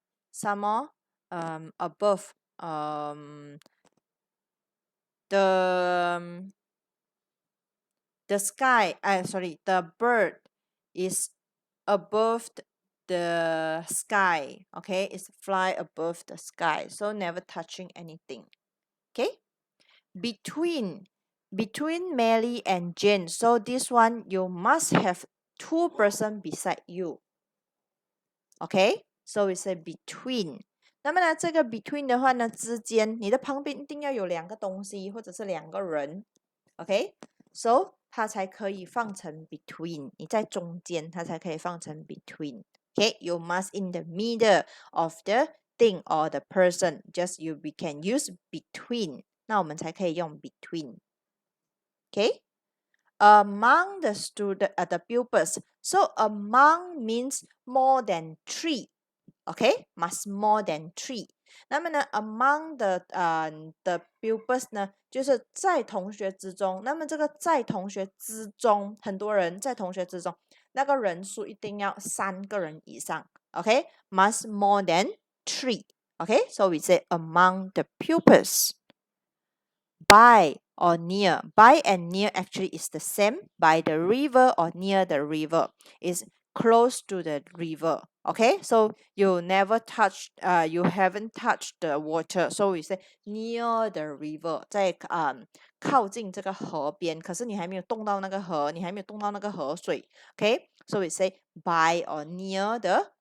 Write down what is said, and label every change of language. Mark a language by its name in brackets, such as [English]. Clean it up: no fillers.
[English] Some more, above, the sky, sorry, the bird is above the sky. Okay, it's fly above the sky, so never touching anything. Okay, between Mary and Jane, so this one you must have two person beside you. Okay, so we say between. [Chinese] 那么呢，这个 between 的话呢，之间你的旁边一定要有两个东西或者是两个人。 OK, so 它才可以放成 between， 你在中间，它才可以放成 between. [English] Okay, you must in the middle of the thing or the person. Just we can use between. [Chinese] 那我们才可以用 between. [English] Okay, among the the pupils. So among means more than 3. Okay, must more than 3. [Chinese] 那么呢 among the pupils 呢，就是在同学之中。那么这个在同学之中，很多人在同学之中，那个人数一定要3个人以上。 [English] Okay, must more than 3. Okay, so we say among the pupils. By or near. By and near actually is the same. By the river or near the river is close to the river. Okay, so you never touch, you haven't touched the water, so we say near the river. [Chinese] 在靠近这个河边，可是你还没有动到那个河，你还没有动到那个河水。 [English] Okay, so we say by or near the